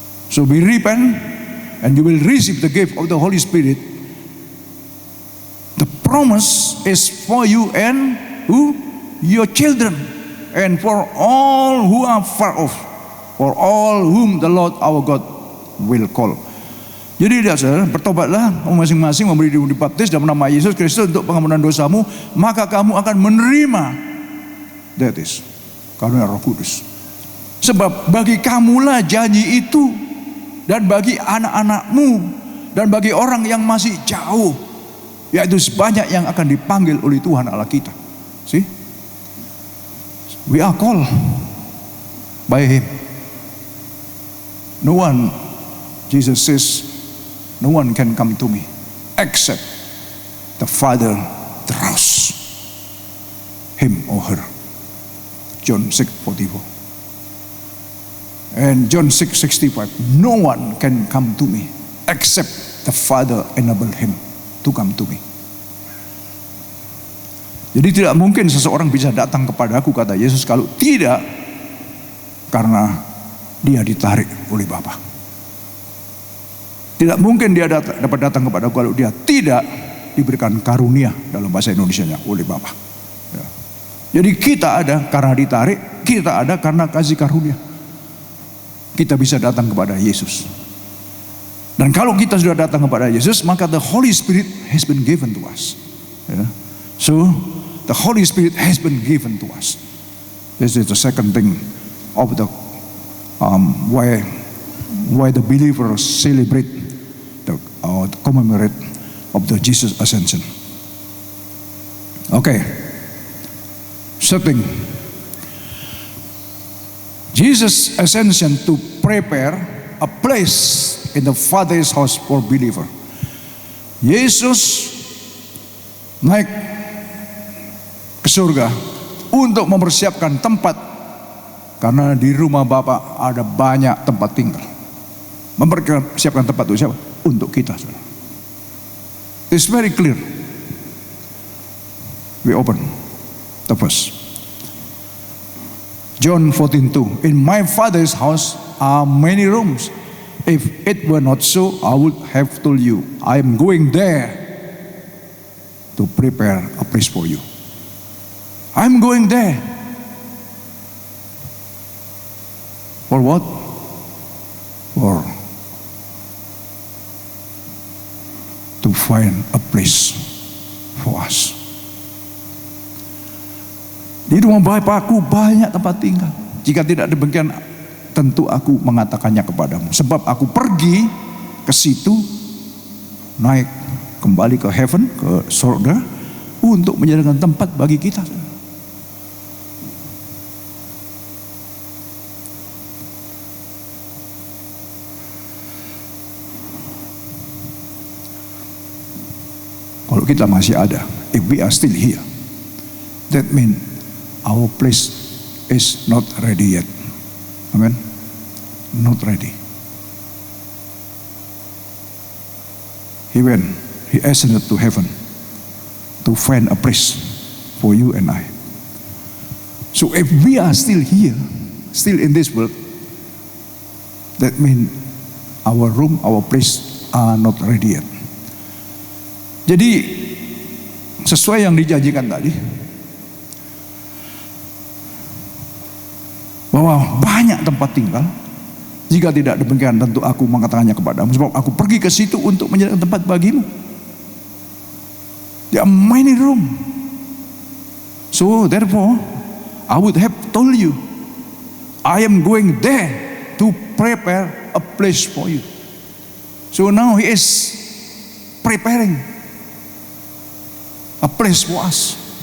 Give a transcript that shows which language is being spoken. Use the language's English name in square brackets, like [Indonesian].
[English] So we repent and you will receive the gift of the Holy Spirit. The promise is for you and who? Your children. And for all who are far off, for all whom the Lord our God will call. [Indonesian] Jadi dia saudara, bertobatlah masing-masing, memberi diri dibaptis dalam nama Yesus Kristus untuk pengampunan dosamu, maka kamu akan menerima, [English] that is, [Indonesian] karunia Roh Kudus. Sebab bagi kamulah janji itu, dan bagi anak-anakmu, dan bagi orang yang masih jauh, yaitu sebanyak yang akan dipanggil oleh Tuhan Allah kita. [English] See? We are called by Him. No one, Jesus says, no one can come to me except the Father draws him or her. John 6:44. And John 6:65. No one can come to me except the Father enable him to come to me. [Indonesian] Jadi tidak mungkin seseorang bisa datang kepadaku, kata Yesus, kalau tidak karena dia ditarik oleh Bapa. Tidak mungkin dia dapat datang kepadaku kalau dia tidak diberikan karunia, dalam bahasa Indonesianya, oleh Bapa. Ya. Jadi kita ada karena ditarik, kita ada karena kasih karunia. Kita bisa datang kepada Yesus. Dan kalau kita sudah datang kepada Yesus, maka [English] the Holy Spirit has been given to us. Yeah. So the Holy Spirit has been given to us. This is the second thing of the why the believers celebrate the commemorate of the Jesus ascension. Okay. Third, Jesus ascension to prepare a place in the Father's house for believer. [Indonesian] Yesus naik ke surga untuk mempersiapkan tempat, karena di rumah Bapa ada banyak tempat tinggal. Mempersiapkan tempat untuk siapa? Untuk kita. [English] It's very clear. We open the verse. John 14:2. In my Father's house are many rooms. If it were not so, I would have told you. I am going there to prepare a place for you. I'm going there. For what? For to find a place for us. [Indonesian] Di rumah Bapakku banyak tempat tinggal. Jika tidak demikian, tentu aku mengatakannya kepadamu. Sebab aku pergi ke situ, naik kembali ke heaven, ke surga, untuk menjadikan tempat bagi kita. Kalau kita masih ada, [English] if we are still here, that means our place is not ready yet. Amen. Not ready. He went, he ascended to heaven to find a place for you and I. So if we are still here, still in this world, that means our room, our place are not ready yet. [Indonesian] Jadi sesuai yang dijanjikan tadi, bahwa banyak tempat tinggal. Jika tidak demikian, tentu aku mengatakannya kepadamu, sebab aku pergi ke situ untuk menjadikan tempat bagimu. [English] There are many room. So therefore, I would have told you, I am going there to prepare a place for you. So now he is preparing a place for us.